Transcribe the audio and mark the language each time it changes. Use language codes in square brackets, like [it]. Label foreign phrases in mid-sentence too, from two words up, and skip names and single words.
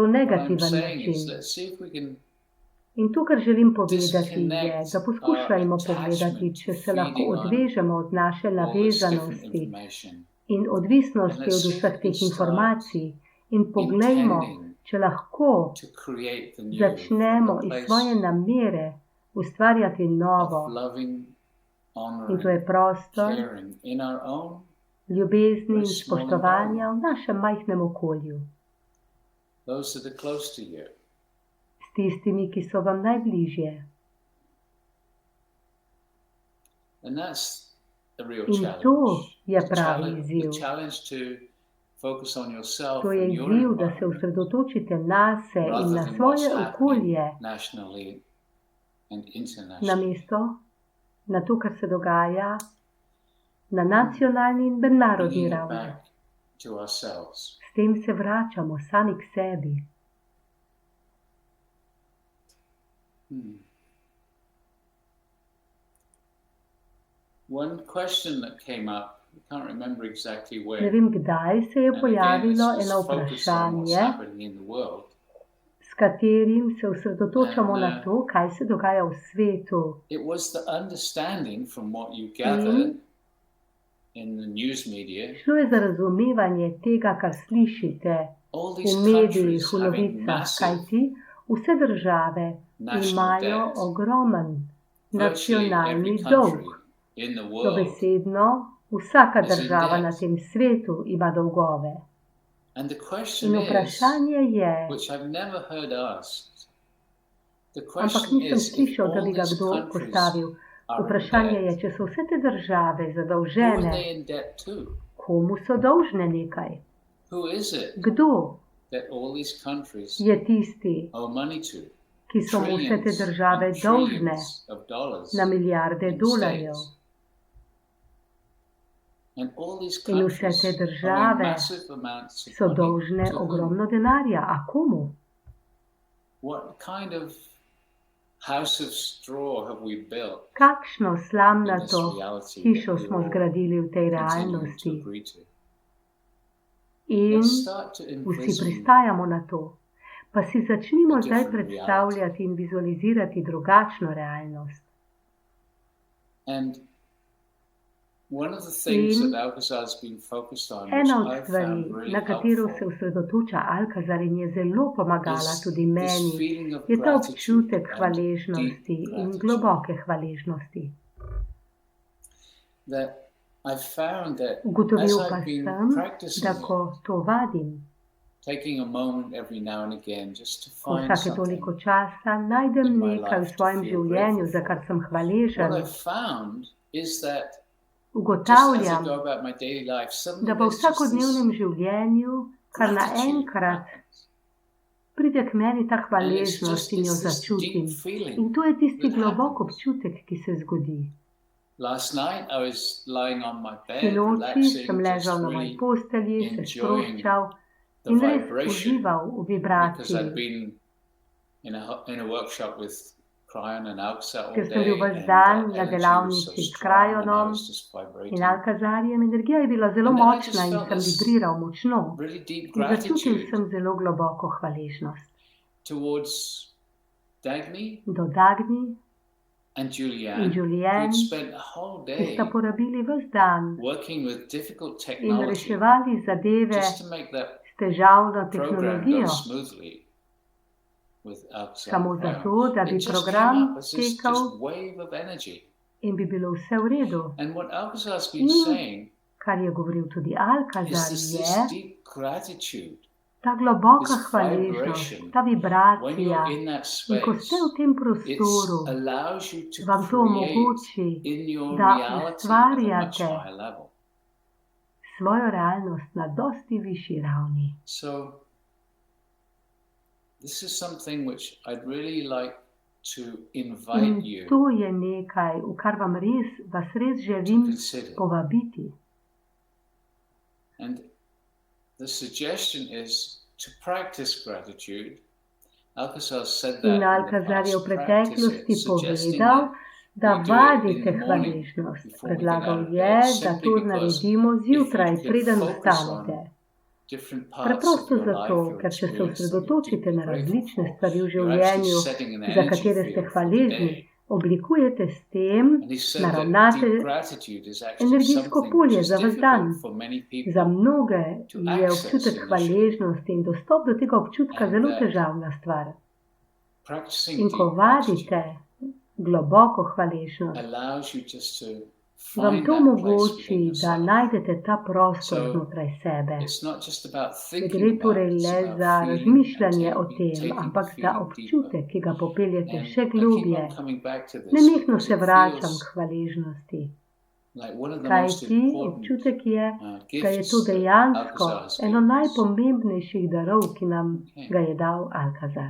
[en] What I'm [sl] negativen [en] saying is, [sl] način. [en] let's see if we can [sl] In to, kar želim povedati, je, [en] disconnect [sl] da poskušajmo [en] our [sl] pogledati, [en] attachment [sl] če to se lahko [en] feeding on [sl] odvežemo od naše [en] all this different [sl] navezanosti [en] information [sl] in [en] and [sl] odvisnosti [en] let's [sl] od [en] see if [sl] vseh [en] we can [sl] teh [en] start [sl] informacij in poglejmo, [en] intending [sl] če lahko [en] to create the new [sl] začnemo [en] from a [sl] iz svoje [en] place [sl] namere ustvarjati [en] of [sl] novo. [en] loving, [sl] In to je [en] honoring, [sl] prostor [en] caring in our own [sl] ljubezni [en] very [sl] in [en] small [sl] spoštovanja [en] environment. [sl] v našem majhnem okolju, [en] Those that are close to you. [sl] s tistimi, ki so vam najbližje. [en] And that's the real [sl] In [en] challenge. [sl] to je [en] The [sl] pravi [en] challenge, the [sl] izziv. [en] challenge to focus on yourself [sl] To je [en] and your [sl] izziv, da se [en] environment [sl] osredotočite nase in [en] rather [sl] na [en] than what's [sl] svoje [en] happening [sl] okolje, [en] nationally and internationally. [sl] namesto na to, kar se dogaja na nacionalni in mednarodni [en] Bringing it [sl] ravni. [en] back to ourselves. [sl] S tem se vračamo sami k sebi. [en] One question that came up, I can't remember exactly [sl] Ne [en] when, [sl] vem, kdaj se je [en] and again, [sl] pojavilo [en] it's [sl] eno [en] just focused on what's [sl] vprašanje, [en] happening in the world. [sl] s katerim se osredotočamo [en] And, [sl] na to, kaj se dogaja v svetu. [en] It was the understanding from what you gather in the news media, [sl] Šlo je za razumevanje tega, kar slišite [en] all [sl] v [en] these [sl] medijih, [en] countries [sl] v [en] having [sl] novicah, [en] massive [sl] kajti vse države [en] national [sl] imajo [en] debt. [sl] ogromen [en] Virtually [sl] nacionalni [en] every [sl] dolg. [en] country in the world [sl] Dobesedno vsaka [en] is in [sl] država [en] debt. [sl] na tem svetu ima dolgove. [en] And the question [sl] In [en] is, [sl] vprašanje je, [en] which I've never heard asked, the [sl] ampak [en] question [sl] nisem [en] is, if [sl] slišal, da [en] all [sl] bi ga [en] these [sl] kdo [en] countries [sl] postavil. [en] are in [sl] Vprašanje je, [en] debt, [sl] če so vse te države [en] who are [sl] zadolžene, [en] they in debt to? [sl] komu so dolžne nekaj? [en] Who is it [sl] Kdo [en] that all these countries [sl] je tisti, [en] owe money to? [sl] ki so mu vse te [en] Trillions [sl] države [en] and [sl] dolžne [en] trillions of dollars [sl] na milijarde [en] in [sl] dolarjev? [en] states. And all these [sl] In vse [en] countries [sl] te [en] owe [sl] države [en] massive amounts of [sl] so [en] money [sl] dolžne [en] to whom? [sl] ogromno denarja. A komu? [en] What kind of house of straw have we built [sl] Kakšno [en] in this [sl] slamnato [en] reality [sl] hišo [en] that [sl] smo [en] we're all [sl] zgradili v tej [en] continuing to [sl] realnosti? [en] agree to? [sl] In [en] Let's start to [sl] vsi [en] envision [sl] pristajamo na to. Pa si začnimo [en] a [sl] zdaj [en] different [sl] predstavljati in vizualizirati drugačno realnost. [en] And one of the things [sl] In [en] that Alcazar has been focused on, which [sl] ena od [en] I've [sl] stvari, [en] found really [sl] na katero se [en] helpful, [sl] osredotoča Alcazar in je zelo pomagala [en] is [sl] tudi [en] this [sl] meni, [en] feeling of [sl] je ta [en] gratitude [sl] občutek [en] and [sl] hvaležnosti [en] deep [sl] in [en] gratitude. [sl] globoke hvaležnosti. [en] That I've found that as [sl] Ugotovil pa [en] I've been [sl] sem, da [en] practicing it, [sl] ko to vadim, [en] taking a moment every now and again just to [sl] ko [en] find [sl] vsake toliko [en] something [sl] časa najdem [en] in my [sl] nekaj v [en] life to [sl] svojem [en] feel [sl] življenju, [en] grateful [sl] za kar [en] for. [sl] sem [en] What [sl] hvaležen, [en] I've found is that just as I [sl] ugotavljam, [en] go about my daily life, [sl] da [en] suddenly [sl] v [en] there's just [sl] vsakodnevnem [en] this [sl] življenju kar [en] gratitude [sl] naenkrat [en] happens. [sl] pride k meni ta [en] And it's [sl] hvaležnost [en] just, [sl] in jo [en] it's this [sl] začutim. [en] deep feeling [sl] In to je tisti [en] that [sl] globok [en] happens. [sl] občutek, ki se zgodi. [en] Last night I was lying on my bed, [sl] Sinoči [en] relaxing, [sl] sem [en] just [sl] ležal na moji [en] really [sl] postelji, se [en] enjoying [sl] sproščal [en] the [sl] in res [en] vibration [sl] užival v [en] because [sl] vibraciji, [en] I'd been in a workshop with Cryon and Alcazar all [sl] ker sem bil [en] day, [sl] ves [en] and [sl] dan [en] the [sl] na [en] energy was so [sl] delavnici s [en] strong, and I [sl] Krajonom [en] was just [sl] in [en] vibrating. [sl] Alcazarjem. Energija je bila zelo [en] And then I [sl] močna [en] just [sl] in [en] felt [sl] sem [en] this [sl] vibriral močno. [en] really deep [sl] In začutil [en] gratitude [sl] sem zelo globoko hvaležnost [en] towards Dagny [sl] do Dagny [en] and [sl] in [en] Julianne, [sl] Julien, [en] who'd spent a whole [sl] ki [en] day [sl] sta porabili ves dan [en] working with difficult [sl] in [en] technology [sl] reševali zadeve [en] just to make that [sl] s težavno [en] program go [sl] tehnologijo, [en] smoothly with Alcazar [sl] samo [en] and Cryon. [sl] zato, da bi [en] It just came [sl] program [en] up as this [sl] tekel [en] just wave of energy. [sl] in bi bilo vse v redu. [en] And what Alcazar's been [sl] In [en] saying [sl] kar je govoril tudi [en] is [sl] Alcazar [en] this [sl] je, [en] deep gratitude [sl] Ta globoka [en] this [sl] hvaležnost, [en] vibration, [sl] ta [en] when [sl] vibracija, [en] you're in that [sl] in ko ste [en] space, [sl] v tem [en] it [sl] prostoru, [en] allows you to [sl] vam to [en] create [sl] omogoči, [en] in your [sl] da [en] reality at a much [sl] ustvarjate [en] higher level. [sl] svojo realnost na dosti višji ravni. [en] So this is something which I'd really like to invite [sl] In [en] you [sl] to je nekaj, v kar vas res [en] to [sl] želim [en] consider. [sl] povabiti. [en] And the suggestion is to practice gratitude. Alcazar said that [sl] In [en] in the [sl] Alcazar je v [en] past, practice it, [sl] preteklosti [en] suggesting [sl] povedal, [en] that [sl] da [en] we do it in [sl] vadite [en] the morning [sl] hvaležnost. [en] before we get [sl] Predlagal [en] out of [sl] je, [en] bed, [sl] da [en] simply [sl] to [en] because [sl] naredimo [en] if [sl] zjutraj, [en] you can [sl] preden [en] focus [sl] vstanete. [en] on different parts of [sl] Preprosto [en] your life, [sl] zato, [en] your [sl] ker če se [en] experience that you're [sl] osredotočite [en] deeply [sl] na [en] grateful [sl] različne [en] for, [sl] stvari v [en] you're actually [sl] življenju, [en] setting an [sl] za [en] energy [sl] katere ste [en] field for the [sl] hvaležni, [en] day. [sl] oblikujete s tem, [en] And he said that [sl] naravnate [en] deep gratitude is actually [sl] energijsko [en] something [sl] polje [en] which is [sl] za vas dan. [en] difficult for many [sl] Za [en] people [sl] mnoge [en] to [sl] je [en] access [sl] občutek [en] initially. [sl] hvaležnosti in dostop do tega občutka [en] And [sl] zelo [en] that [sl] težavna stvar. [en] practicing [sl] In ko [en] deep [sl] vadite [en] gratitude [sl] globoko hvaležnost, [en] allows you just to [sl] vam [en] find [sl] to [en] that place [sl] omogoči, [en] within [sl] da [en] yourself. [sl] najdete ta prostor [en] So [sl] znotraj sebe. [en] it's not just about [sl] Ne [en] thinking [sl] gre [en] about [sl] torej [en] it, it's [sl] le [en] about [sl] za [en] feeling and [sl] razmišljanje o tem, [en] taking the [sl] ampak za [en] feeling deeper. [sl] občutek, ki ga popeljete [en] And [sl] še [en] I keep [sl] globje. [en] on coming back to this [sl] Nenehno [en] because [sl] se [en] it [sl] vračam [en] feels [sl] k hvaležnosti, [en] like one of the most [sl] kajti [en] important [sl] občutek je, da je [en] gifts [sl] to [en] that [sl] dejansko [en] Alcazar has [sl] eno [en] given us. [sl] najpomembnejših darov, ki nam [en] Okay. [sl] ga je dal Alcazar.